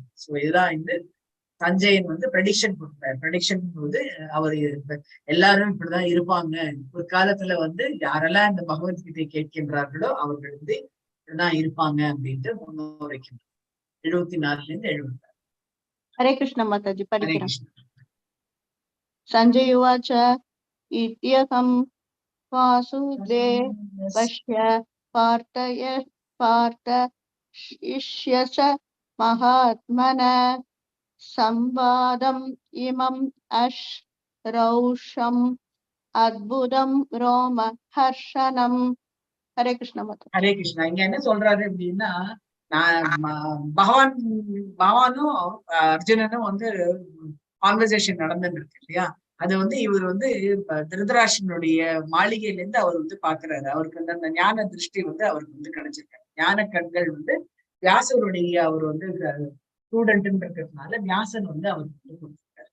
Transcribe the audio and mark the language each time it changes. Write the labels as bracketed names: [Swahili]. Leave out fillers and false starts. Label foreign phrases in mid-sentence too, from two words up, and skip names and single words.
[Tamil] சோ இதுதான் சஞ்சயன் ப்ரெடிக்ஷன் கொடுத்தாரு. ப்ரெடிக்ஷன் போது அவர் எல்லாரும் இப்படிதான் இருப்பாங்க, ஒரு காலத்துல யாரெல்லாம் இந்த பகவத்கீதை கேட்கின்றார்களோ அவர்கள் இப்படிதான் இருப்பாங்க அப்படின்ட்டு முன்னுரைக்கின்றார். 74 இருந்து 76. [Hindi] हरे कृष्ण माताजी परिक्रम। [Sanskrit] संजय उवाच इत्यहं वासुदेवस्य पार्थयिष्यस महात्मनः संवादम् इमम् अश्रौषम् अद्भुतं रोमहर्षणम्। [Hindi] हरे कृष्ण माताजी। [Tamil] ஹரே கிருஷ்ணா. இங்க என்ன சொல்றாரு அப்படின்னா, பகவானும் அர்ஜுனனும் கான்வர்சேஷன் நடந்துட்டு இருக்கு இல்லையா? அது இவர் திருதராஷ்டிரனுடைய மாளிகையில இருந்து அவர் பாக்குறாரு. அவருக்கு அந்த ஞான திருஷ்டி அவருக்கு கிடைச்சிருக்காரு. ஞான கண்கள் வியாசருடைய அவர் ஸ்டூடெண்ட்னு இருக்கிறதுனால வியாசன் அவருக்கு கொடுத்திருக்காரு.